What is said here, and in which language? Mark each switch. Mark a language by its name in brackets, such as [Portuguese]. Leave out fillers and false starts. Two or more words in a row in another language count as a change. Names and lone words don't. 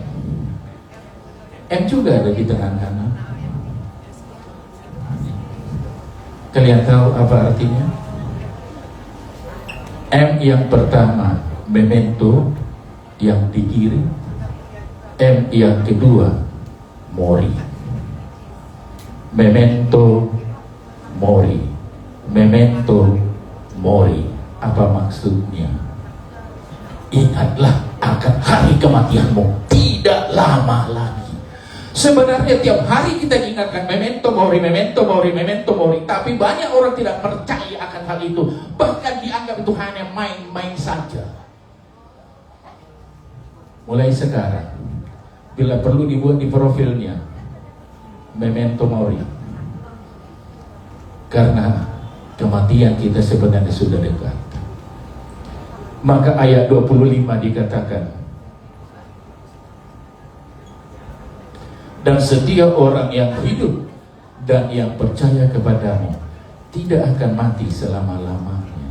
[Indonesian] M juga ada di tangan kanan. Kalian tahu apa artinya? M yang pertama, memento, yang di kiri. M yang kedua, mori. [Latin] Memento mori. Memento mori. [Indonesian] Apa maksudnya? Ingatlah akan hari kematianmu, tidak lama lagi. Sebenarnya tiap hari kita diingatkan [Latin] memento mori, memento mori, memento mori. [Indonesian] Tapi banyak orang tidak percaya akan hal itu. Bahkan dianggap itu hanya main-main saja. Mulai sekarang, bila perlu dibuat di profilnya, [Latin] memento mori. [Indonesian] Karena kematian kita sebenarnya sudah dekat. Maka ayat 25 dikatakan, dan setiap orang yang hidup dan yang percaya kepadamu tidak akan mati selama-lamanya.